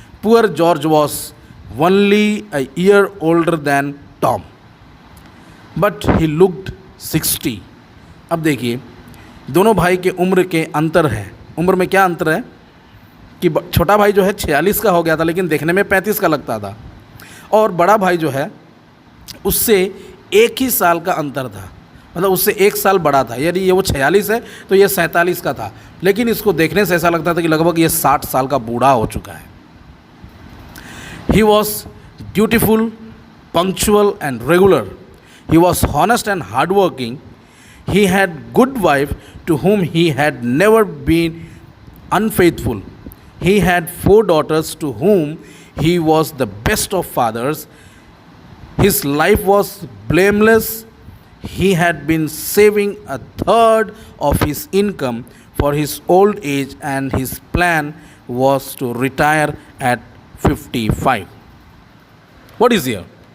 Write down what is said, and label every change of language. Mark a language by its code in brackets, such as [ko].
[en] Poor George was only a year older than Tom, but he looked 60. [hi] अब देखिए, दोनों भाई के उम्र के अंतर है। उम्र में क्या अंतर है कि छोटा भाई जो है 46 का हो गया था, लेकिन देखने में 35 का लगता था, और बड़ा भाई जो है उससे एक ही साल का अंतर था, मतलब उससे 1 साल बड़ा था। यदि ये वो 46 है तो ये 47 का था, लेकिन इसको देखने से ऐसा लगता था कि लगभग ये 60 साल का बूढ़ा हो चुका है। [en] He was dutiful, punctual and regular. He was honest and hardworking. He had good wife to whom he had never been unfaithful. He had 4 daughters to whom he was the best of fathers. His life was blameless. He had been saving a third of his income for his old age, and his plan was to retire at 55. What is here?